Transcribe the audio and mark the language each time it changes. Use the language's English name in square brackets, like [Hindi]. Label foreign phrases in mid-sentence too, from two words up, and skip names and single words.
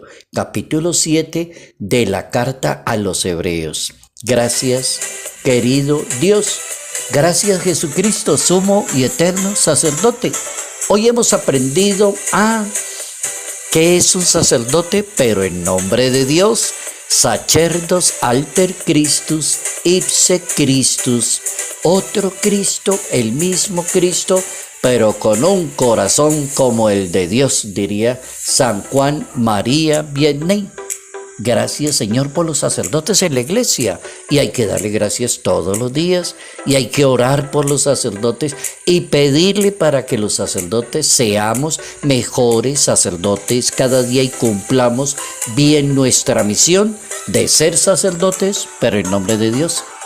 [Spanish] Capítulo 7 de la carta a los Hebreos. Gracias, querido Dios. Gracias, Jesucristo, sumo y eterno sacerdote. Hoy hemos aprendido ¿qué es un sacerdote? Pero en nombre de Dios, [Latin] sacerdos alter Christus, ipse Christus, [Spanish] otro Cristo, el mismo Cristo, pero con un corazón como el de Dios, diría San Juan María Vianney. Gracias, Señor, por los sacerdotes en la iglesia, y hay que darle gracias todos los días, y hay que orar por los sacerdotes y pedirle para que los sacerdotes seamos mejores sacerdotes cada día y cumplamos bien nuestra misión de ser sacerdotes, pero en nombre de Dios.